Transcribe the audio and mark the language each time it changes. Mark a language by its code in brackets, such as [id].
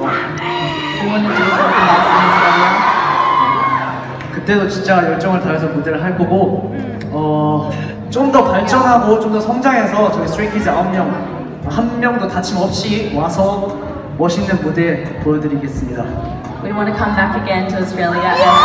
[en] We want to do something else in Australia. [ko] 그때도 진짜 열정을 다해서 무대를 할 거고 좀 더 발전하고 좀 더 성장해서 저희 스트레이키즈 9명 한 명도 다침 없이 와서 멋있는 무대 보여드리겠습니다. [en] We want to come back again to Australia and